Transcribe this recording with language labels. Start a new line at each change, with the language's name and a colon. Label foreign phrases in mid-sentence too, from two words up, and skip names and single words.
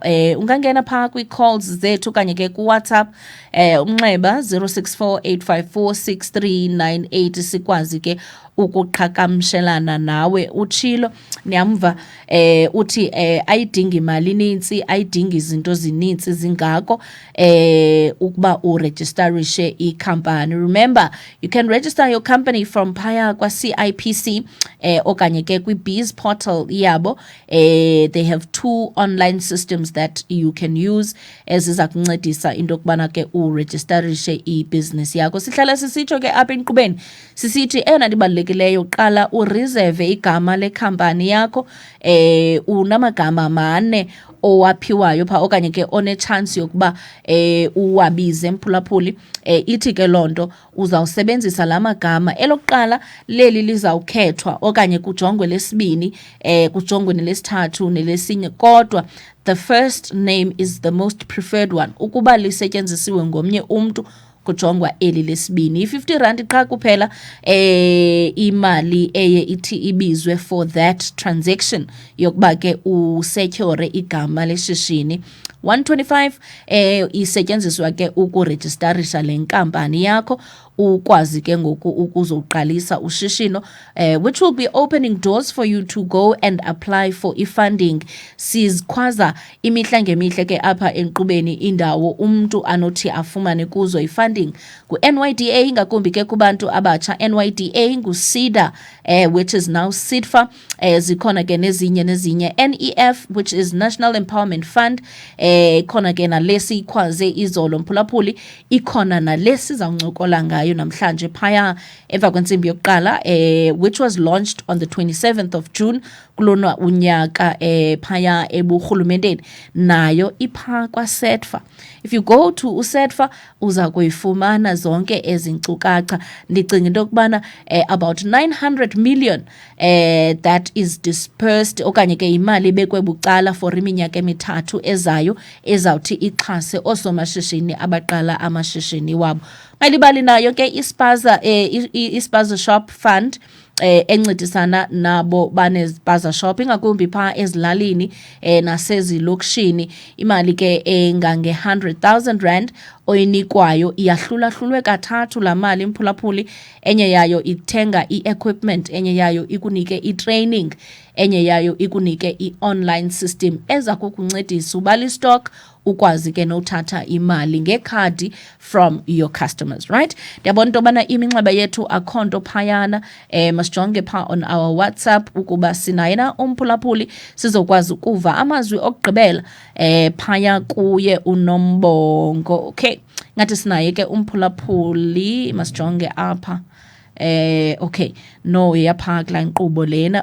Xhosa: Ungangena phaa kwi-calls zethu kanye ke ku-WhatsApp umnxeba 0648546398 sikwazi ke ukuqhagamshelana nawe. Utshilo niyamva uthi ayidingi imali nintsi, ayidingi izinto zinintsi zingako ukuba uregisterishe ikhampani.
English: Remember, you can register your company from
Xhosa: phaya kwa-CIPC okanye ke kwi-Bees portal yabo.
English: They have 2 online systems that you can use
Xhosa: eziza kuncedisa into yokubana ke uregisterishe ibusiness yakho. Sihlala sisitsho ke apha enkqubeni sisithi eyona ndibalulekileyo qala ureserve igama lekhampani yakho. Unamagama 4 owaphiwayo pha okanye ke one-chance yokuba uwabize mphulaphuli. Ithi ke loo nto uzawusebenzisa la magama. Elokuqala leli lizawukhethwa okanye kujongwe lesibini, kujongwe nelesithathu nelesinye, kodwa
English: the first name is the most preferred one.
Xhosa: Ukuba lisetyenzisiwe ngomnye umntu kujongwa eli lesibini. i-R50 qha kuphela imali eye ithi ibizwe
English: for that transaction
Xhosa: yokuba ke usecure igama leshishini. 125 isetyenziswa ke ukuregisterisha le nkampani yakho ukwazi ke ngoku ukuzoqalisa ushishino,
English: which will be opening doors for you to go and apply for i-funding.
Xhosa: Sizikhwaza imihla ngemihle ke apha enkqubeni indawo umntu anothi afumane kuzo i-funding ku-NYDA, ngakumbi ke kubantu abatsha.
English: NYDA ngu-SEDA, which is now SEDFA.
Xhosa: Zikhona ke nezinye NEF,
English: which is National Empowerment Fund.
Xhosa: Ikhona ke nalesi ikhwaze izolo mphulaphuli, ikhona nalesi zawuncokola ngayo namhlanje phaya emva kwentsimbi yokuqala,
English: which was launched on the 27th of June
Xhosa: kulona unyaka phaya eburhulumenteni, nayo ipha kwa-SEDFA.
English: If you go to uSEDFA
Xhosa: uza kuyifumana zonke ezi nkcukacha. Ndicinga into yokubana
English: about 900 million that is dispersed
Xhosa: okanye ke imali ebekwe bucala for iminyaka emithathu ezayo ezawuthi ixhase oosomashishini abaqala amashishini wabo. Ayilibali nayo ke i-Spaza Shop Fund encedisana nabo banezipaza shop ingakumbi phaa ezilalini nasezilokishini. Imali ke engange-R100,000 oyinikwayo iyahlulahlulwe kathathu la mali mphulaphuli. Enye yayo ithenga i-equipment, enye yayo ikunike i-training, enye yayo ikunike i-online system eza kukuncedisa ubala stock ukwazi ke nothatha imali ngekhadi
English: from your customers,
Xhosa: right? Ndiyabona into yobana iminxeba yethu akho nto phayana. Masijonge phaa
English: on our WhatsApp
Xhosa: ukuba sinaye na umphulaphuli sizokwazi ukuva amazwi okugqibela phaya kuye uNombongo. Okay, ngathi sinaye ke umphulaphuli, masijonge apha. Okay, no yapha kula nkqubo lena.